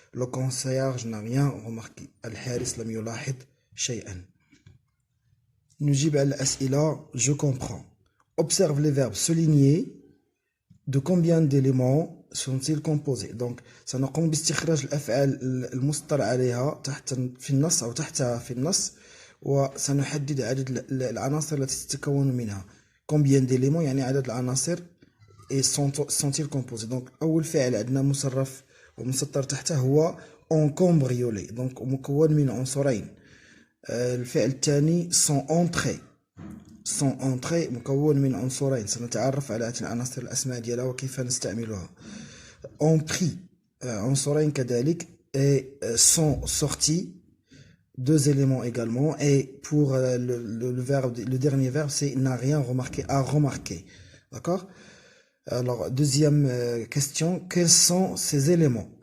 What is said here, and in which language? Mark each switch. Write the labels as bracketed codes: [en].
[fr] Le concierge n'a rien remarqué. [ar] الحارس لم يلاحظ شيئا. نجيب على الأسئلة. [fr] Je comprends. Observe les verbes soulignés. De combien d'éléments sont-ils composés? [ar] Donc سنقوم باستخراج الأفعال المسطر عليها تحت في النص أو تحتها في النص، وسنحدد عدد العناصر التي تتكون منها. [fr] Combien d'éléments [ar] يعني عدد العناصر [fr] sont-ils composés. [ar] Donc أول فعل عندنا مصرف ومسطر تحته هو on cambriolé، donc مكون من عنصرين. الفعل الثاني sont entrés مكون من عنصرين. سنتعرف على العناصر الأسماء ديالها وكيف نستعملها. [fr] ont pris [ar] عنصرين كذلك [fr] et sont sortis deux éléments également. Et pour le dernier verbe, c'est n'a rien remarqué, a remarqué. D'accord? Alors, deuxième question, quels sont ces éléments?